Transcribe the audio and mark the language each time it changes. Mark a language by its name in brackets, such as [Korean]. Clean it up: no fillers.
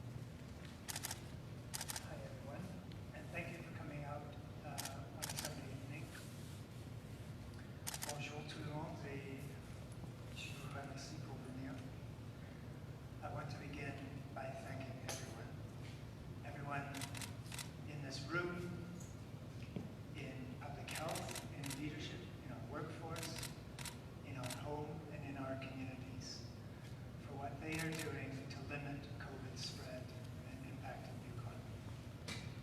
[English] Hi everyone, and thank you for coming out on Sunday evening. [French] Bonjour tout le monde et je vous remercie pour venir. [English] I want to begin by thanking everyone in this room, in public health, in leadership, in our workforce, in our home, and in our communities for what they are doing to limit COVID spread and impact of Yukon.